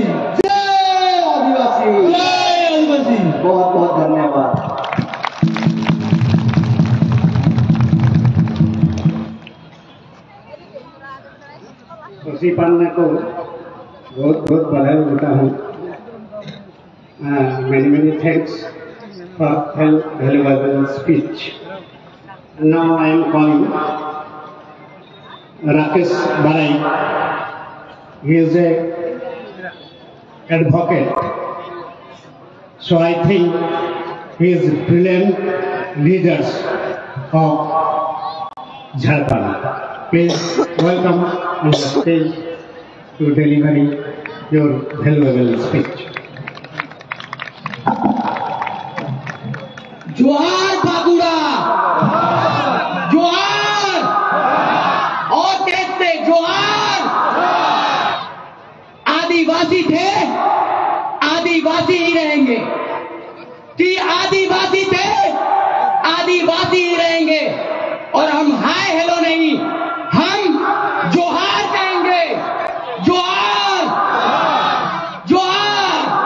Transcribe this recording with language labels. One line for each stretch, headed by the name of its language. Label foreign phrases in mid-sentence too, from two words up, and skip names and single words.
Hindi: जय आदिवासी, जय आदिवासी। बहुत बहुत धन्यवाद। खुशी पन्ना को बहुत बहुत बधाई देता हूँ।
English: Many many thanks for valuable speech. Now I am calling Rakesh Barai. He is a advocate, so I think he is brilliant leaders of Jharkhand. Please welcome on the stage to deliver your valuable speech.
Hindi: जोहार बागुड़ा, जोहार और कहते जोहार। आदिवासी थे, आदिवासी ही रहेंगे, कि आदिवासी थे, आदिवासी ही रहेंगे। और हम
English: hi hello
Hindi: नहीं, हम जोहार कहेंगे, जोहार, जोहार।